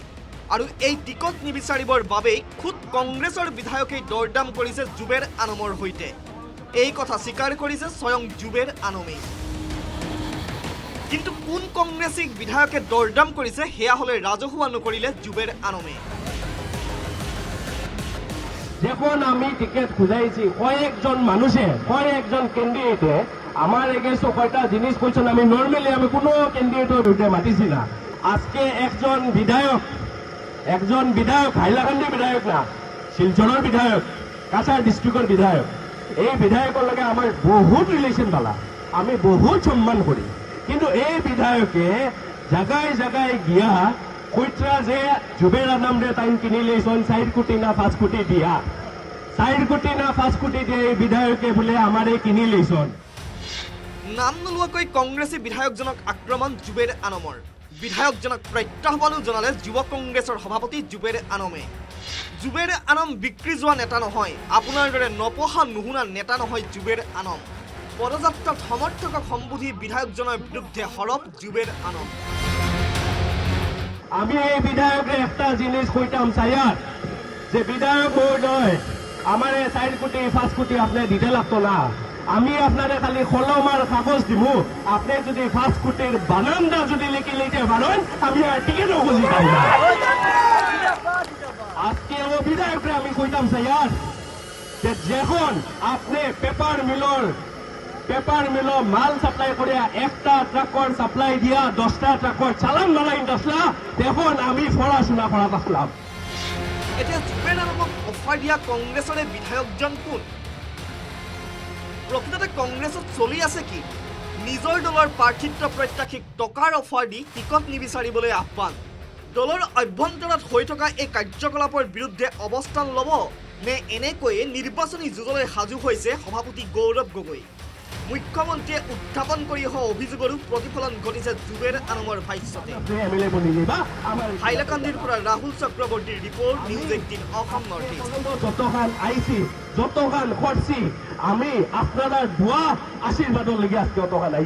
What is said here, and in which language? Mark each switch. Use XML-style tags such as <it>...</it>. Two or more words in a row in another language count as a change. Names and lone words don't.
<as>আৰু এই টিকট নিবিচাৰিবৰ বাবেই খুদ কংগ্ৰেছৰ বিধায়কেই দৰদাম কৰিছে জুবেৰ আনামৰ সৈতে। এই কথা স্বীকাৰ কৰিছে স্বয়ং জুবেৰ আনামেই। কিন্তু কোন কংগ্ৰেছীক বিধায়কে দৰদাম কৰিছে সেয়া হলে ৰাজহুৱা নকৰিলে জুবেৰ আনামে।</as> <syl>যখন আমি টিকেট খুঁজাইছি কয়েকজন মানুষে কয়েকজন ক্যান্ডিডেটে আমার এগেন্স্টে কয়টা জিনিস কইছেন। আমি নর্মালি আমি কোনো ক্যান্ডিডেটের বিরুদ্ধে মাতিছি না। আজকে একজন বিধায়ক হাইলাকান্দির বিধায়ক না, শিলচরের বিধায়ক, কাছাড় ডিস্ট্রিক্টের বিধায়ক, এই বিধায়কের লগে আমার বহুত রিলেশন বালা, আমি বহুত সম্মান করি। কিন্তু এই বিধায়কে জায়গায় জায়গায় গিয়া কইত্রা যে জুবের আনামরে তাইন কিনি লৈছন 4 কোটি না 5 কোটি দিয়া, 4 কোটি না 5 কোটি দিয়ে এই বিধায়কে বোলে আমারে কিনি লৈছন।</syl> <as>নাম নোলোৱাকৈ কংগ্ৰেছী বিধায়কজনক আক্ৰমণ জুবেৰ আনামৰ। বিধায়কজনক প্ৰত্যাহ্বানো জনালে যুৱ কংগ্ৰেছৰ সভাপতি জুবেৰ আনামে। জুবেৰ আনাম বিক্ৰী যোৱা নেতা নহয়, আপোনাৰ দৰে নপঢ়া নুশুনা নেতা নহয় জুবেৰ আনাম। পদযাত্ৰাত সমৰ্থকক সম্বোধি বিধায়কজনৰ বিৰুদ্ধে সৰব জুবেৰ আনাম।</as> <syl>আমি এই বিধায়করে একটা জিনিস কইতাম চাইয়ার যে বিধায়ক মহোদয় আমার 4 কোটি 5 কোটি আপনি দিতে লাগতো না। আমি আপনারে খালি কলম আর কাগজ দিব, আপনি যদি 5 কোটির বানানটা যদি লিখে লিখতে পারেন আমি আর টিকিটও খুঁজি পাই না। আজকে ও বিধায়করে আমি কইতাম চাইয়ার যে যখন আপনি পেপার মিল মাল সাপ্লাই করিয়া একটা ট্রাকর সাপ্লাই দিয়া 10টা ট্রাকর চালান বানাই আসলা, দেখুন আমি পড়াশোনা করা আসলাম।</syl> <as>এতিয়া জুবেৰ আনামক অফাৰ দিয়া কংগ্ৰেছৰে বিধায়কজন কোন? প্ৰকৃততে কংগ্ৰেছত চলি আছে কি? নিজৰ দলৰ প্ৰাৰ্থিত্ব প্ৰত্যাশীক টকাৰ অফাৰ দি টিকট নিবিচাৰিবলৈ আহ্বান। দলৰ অভ্যন্তৰত হৈ থকা এই কাৰ্যকলাপৰ বিৰুদ্ধে অৱস্থান ল'ব নে এনেকৈয়ে নিৰ্বাচনী যুঁজলৈ সাজু হৈছে সভাপতি গৌৰৱ গগৈ। মুখ্যমন্ত্ৰীয়ে উত্থাপন কৰি অহা অভিযোগৰো প্ৰতিফলন ঘটিছে জুবেৰ আনামৰ ভাষ্যতে। হাইলাকান্দিৰ পৰা ৰাহুল চক্ৰৱৰ্তীৰ ৰিপৰ্ট, নিউজ 18 অসম নৰ্থ ইষ্ট।</as> <syl>যতখান আইছি যতখান খরচি আমি আপনারা দোয়া আশীর্বাদৰ লাগি আজকে অতখান আইছি।</syl>